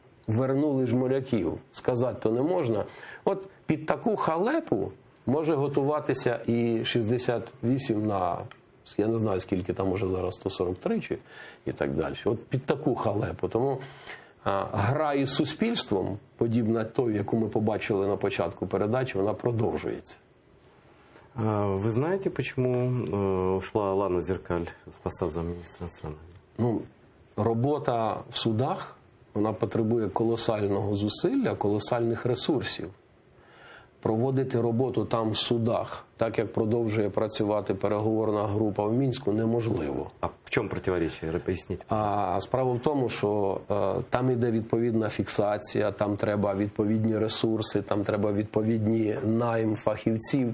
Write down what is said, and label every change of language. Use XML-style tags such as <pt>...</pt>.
<uk>Вернули ж моряків, сказати то не можна. От під таку халепу може готуватися і 68 на... Я не знаю, скільки там уже зараз, 143 чи і так далі. От під таку халепу. Тому гра із суспільством, подібна той, яку ми побачили на початку передачі, вона продовжується.</uk> <ru>Вы знаете, почему ушла Лана Зеркаль с поста замминистра иностранных дел?</ru> <uk>Ну, робота в судах вона потребує колосального зусилля, колосальних ресурсів. Проводити роботу там в судах, так як продовжує працювати переговорна група в Мінську, неможливо. А в чому противоречие? Поясніть. А справа в тому, що там йде відповідна фіксація, там треба відповідні ресурси, там треба відповідні найм фахівців.</uk>